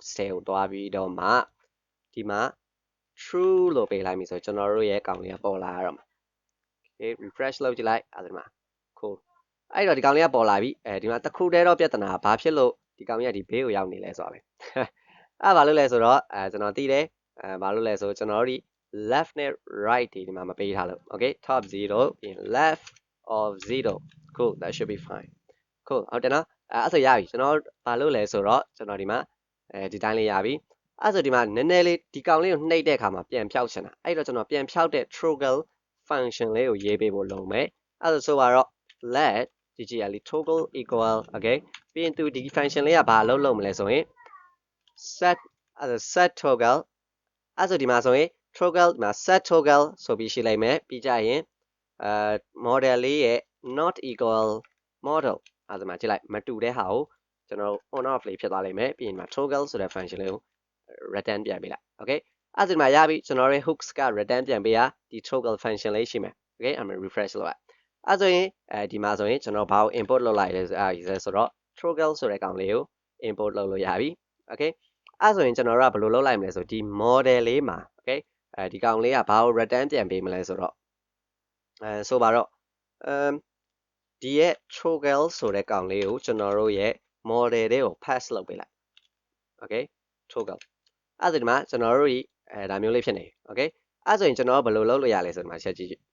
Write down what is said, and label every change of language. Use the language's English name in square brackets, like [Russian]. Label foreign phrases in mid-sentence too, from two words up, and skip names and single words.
[Burmese] ဆဲကိုတွားပြီးတော့မှဒီမှာ true လို့ပေးလိုက်ပြီဆိုကျွန်တော်တို့ရဲ့ကောင်လေးကပေါ်လာရတော့မှာ [English] okay refresh [Burmese] လုပ်ကြည့်လိုက်အဲ့ဒီမှာ cool အဲ့တော့ဒီကောင်လေးကပေါ်လာပြီဒီမှာ တစ်ခုတည်းတော့ပြဿနာဘာဖြစ်လို့ဒီကောင်ကြီးကဒီဘေးကိုရောက်နေလဲဆိုတာပဲအဲ့ဘာလို့လဲဆိုတော့ကျွန်တော်သိတယ်ဘာလို့လဲဆို ကျွန်တော်တို့ဒီ left နဲ့ right ဒီမှာမပေးထားလို့ [English] okay top 0 [Burmese] ပြီး [English] left of 0 cool that should be fine cool [Burmese] ဟုတ်တယ်နော်အဲ့ဆိုရပြီကျွန်တော်ဘာလို့လဲဆိုတော့ကျွန်တော်ဒီမှာဒီတိုင်းလေးရပြီအဲ့ဆိုဒီမှာနည်းနည်းလေးဒီကောင်လေးကိုနှိပ်တဲ့အခါမှာပြန်ဖြောက်ချင်တာအဲ့တော့ကျွန်တော်ပြန်ဖြောက်တဲ့ [English] toggle function [Burmese] လေးကိုရေးပေးဖို့လုပ်မယ်အဲ့ဆိုတော့ [English] let ggl toggle equal okay [Burmese] ပြီးရင်သူဒီ function လေးကဘာလုပ်မလဲဆိုရင် [English] set toggle [Burmese] အဲ့ဆိုဒီမှာဆိုရင် toggle ဒီမှာ [English] set toggle [Burmese] ဆိုပြီးရှိလိုက်မယ်ပြီးကြရင်model လေးရဲ့ [English] not equal model [Burmese] အဲ့ဒါမှကြည့်လိုက်မတူတဲ့ဟာကိုကျွန်တော် [English] on off [Burmese] လေးဖြစ်သွားလိမ့်မယ်ပြီးရင်ဒီမှာ toggle ဆိုတဲ့ function လေးကို return ပြန်ပေးလိုက် okay အဲ့ဒါဒီမှာရပြီကျွန်တော်ရဲ့ hooks က return ပြန်ပေးရဒီ [English] toggle function [Burmese] လေးရှိမယ် [English] okay I'm gonna refresh [Burmese] လုပ် လိုက်အဲ့ဆိုရင်ဒီမှာဆိုရင်ကျွန်တော်ဘာကို import လုပ်လိုက်လဲဆိုတော့ toggle ဆိုတဲ့ကောင်လေးကို import လုပ်လို့ရပြီ okay အဲ့ဆိုရင်ကျွန်တော်တို့ကဘယ်လိုလုပ်လိုက်မလဲဆိုဒီ model လေးမှာ okay ဒီကောင်လေးကဘာကို return ပြန်ပေးမလဲဆိုတော့ဆိုပါတော့ဒီရဲ့ toggle ဆိုတဲ့ကောင်လေးကိုကျွန်တော်တို့ရဲ့ model တွေကို pass လုပ်ပေးလိုက် okay toggle အဲ့ဒါဒီမှာကျွန်တော်တို့ဒါမျိုးလေးဖြစ်နေ okay အဲ့ဆိုရင်ကျွန်တော်ဘယ်လိုလုပ်လို့ရလဲဆိုဒီမှာချက်ကြည့်